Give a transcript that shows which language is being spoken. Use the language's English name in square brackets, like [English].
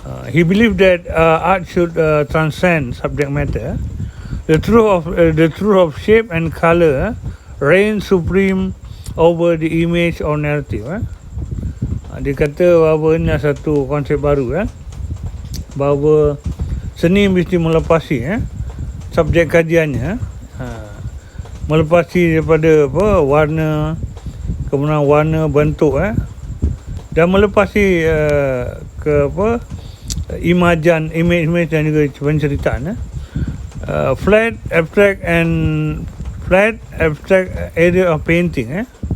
[English] He believed that art should transcend subject matter. The truth of shape and color reigns supreme over the image or narrative. [Malay] Dia kata bahawa ini satu konsep baru bahawa seni mesti melepasi subjek kajiannya, melepasi daripada warna, kemudian warna, bentuk dan melepasi ke image dan juga penceritaan. [English] Flat abstract area of painting.